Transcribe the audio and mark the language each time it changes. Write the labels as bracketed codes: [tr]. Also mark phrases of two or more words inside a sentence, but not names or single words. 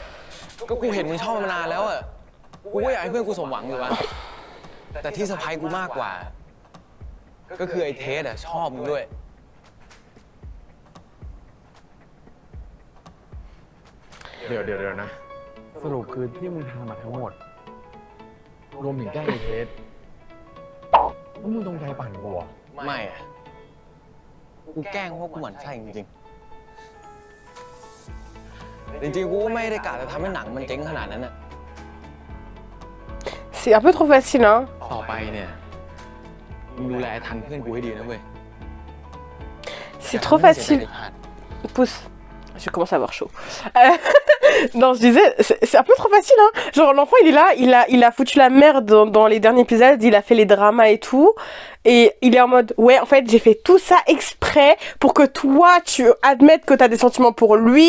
[th] เดี๋ยวนะสรุปคือที่มึงทำมาทั้ งหมดรวมถึงแกล้งไอ้เทสแล้วมึงตรงใจปั่นกูเหรอไม่อะกูแกล้งเพราะกูหมั่นไส้จริงๆกูก็ไม่ได้กะจะทำให้หนังมันเจ๊งขนาดนั้นน่ะ [fr] C'est un peu trop facile, hein. [th] ต่อไปเนี่ยมึงดูแลทันเพื่อนกูให้ดีนะเว้ย [fr] C'est trop facile. Pousse. Je commence à avoir chaud. Non, je disais, c'est un peu trop facile, hein. Genre, l'enfant, il est là, il a foutu la merde dans les derniers épisodes, il a fait les dramas et tout. Et il est en mode, ouais, en fait, j'ai fait tout ça exprès pour que toi, tu admettes que t'as des sentiments pour lui.